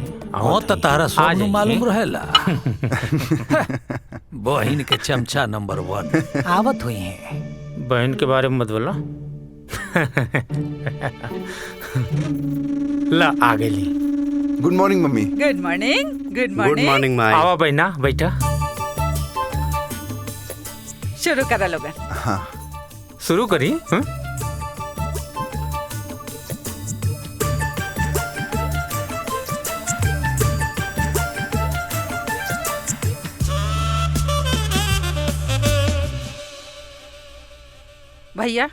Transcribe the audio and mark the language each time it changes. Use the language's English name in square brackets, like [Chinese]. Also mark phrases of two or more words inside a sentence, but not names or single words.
[Bhojpuri] हाँ तो तारा सब मालूम रहेला। बहन के चमचा नंबर 1 आवत हुई है। बहन के बारे में मत बोला। ला आ गई। [English] good morning mummy. good morning. good गुड मॉर्निंग। [Bhojpuri] मॉर्निंग माई। आवा बहना, बैठा। शुरू करा लोगन। हाँ शुरू करी। भैया